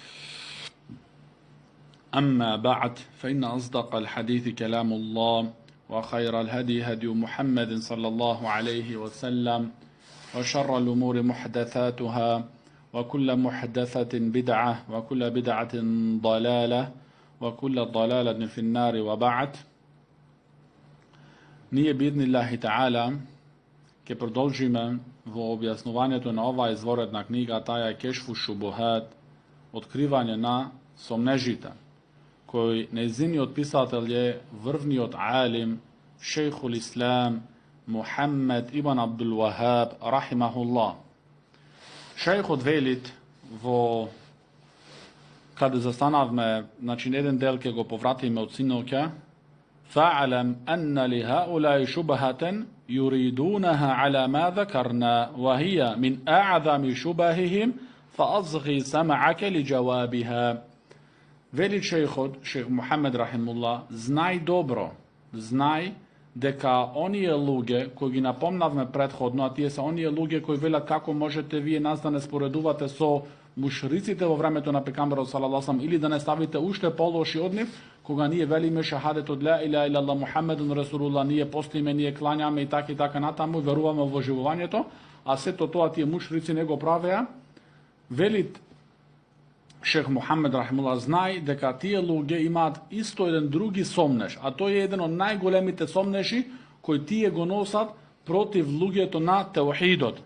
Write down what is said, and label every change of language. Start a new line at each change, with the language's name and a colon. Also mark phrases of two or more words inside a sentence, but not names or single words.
Arabic: أما بعد فإن أصدق الحديث كلام الله وخير الهدي هدي محمد صلى الله عليه وسلم وشر الأمور محدثاتها وكل محدثة بدعة وكل بدعة ضلالة وكل ضلالة في النار وبعد.
Macedonian: Nije
Arabic: بإذن الله تعالى
Macedonian: ke продолжиме во објаснувањето на оваа изворедна книга, таа е Кешфу шубухат, откривање на сомнежите, кој нејзиниот писател е врвниот алим
Arabic: شيخ الإسلام
Macedonian: Мухаммед ибн Абдул Вахаб рахимахуллах. Шејхот велит во каде застанавме, значи еден дел ќе го повратиме од синоќа:
Arabic: فاعلم أن لهؤلاء شبهة يريدونها على ما ذكرنا وهي من أعظم شبههم فأصغي سمعك لجوابها.
Macedonian: Вели шејхот, шејх Мухаммед рахимуллах, знај добро, знај дека оние луѓе кои ги напомнавме претходно, а тие се оние луѓе кои велат како можете вие нас да не споредувате со мушриците во времето на пекамберот
Arabic: صلى الله عليه
Macedonian: или да не ставите уште полоши од нив, кога ние велиме шахадет од
Arabic: لا إله إلا الله محمد رسول الله,
Macedonian: ние постиме, ние клањаме и така натаму, и веруваме во живувањето, а сето тоа тие мушрици не го правеа. Велит шејх Мухаммед рахимуллах, знај дека тие луѓе имаат исто еден други сомнеш, а тој е еден од најголемите сомнеши кои тие го носат против луѓето на теухидот.